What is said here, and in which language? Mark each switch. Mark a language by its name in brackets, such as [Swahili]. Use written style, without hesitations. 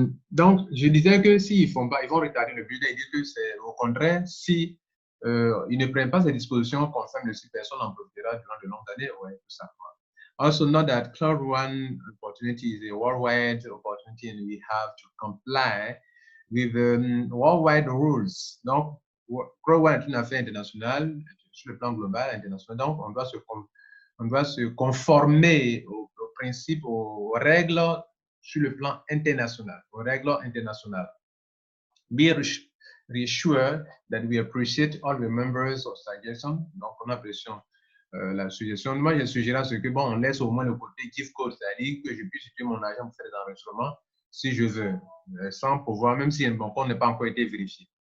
[French] Donc, je disais que s'ils font pas, ils vont retarder le budget. Ils disent que c'est au contraire, si ils ne prennent pas ces dispositions, concernant le site, personne n'en profitera durant de longues années. Ouais, tout ça. [English] Also, note that Cloud One opportunity is a worldwide opportunity, and we have to comply with worldwide rules. [French] Donc, Cloud One est une affaire internationale sur le plan global, international. Donc, on doit se conformer aux principes, aux règles sur le plan international, aux règles internationales. [English] Be reassured that we appreciate all the members of suggestion. [French] Donc, on apprécie la suggestion. Moi, je suggérerais ce que, bon, on laisse au moins le côté gift code, c'est-à-dire que je puisse utiliser mon argent pour faire des enregistrements si je veux, sans pouvoir, même si mon compte n'a pas encore été vérifié.